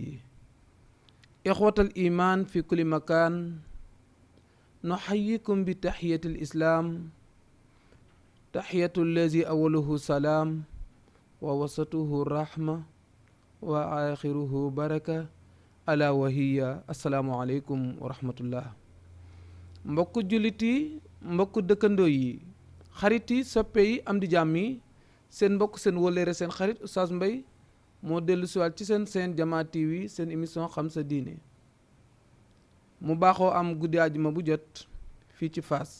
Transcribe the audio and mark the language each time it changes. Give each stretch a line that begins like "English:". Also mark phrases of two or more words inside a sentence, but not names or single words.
Arabic: إخوة الإيمان في كل مكان، نحييكم بتحية الإسلام، تحية الذي أوله سلام ووسطه رحمة وآخره بركة ألا وهي السلام عليكم ورحمة الله.
Wolof: mbokku jullit yi, mbokku dëkkandoo yi, xarit yi, soppe yi, am di jàmm yi, seen mbokk seen wóllëre seen xarit Oustaz Mbaye moo dellu siwaat ci seen Jamaa TV, seen émission xam sa diine. mu baaxoo am guddi àjjuma bu jot fii ci Fass.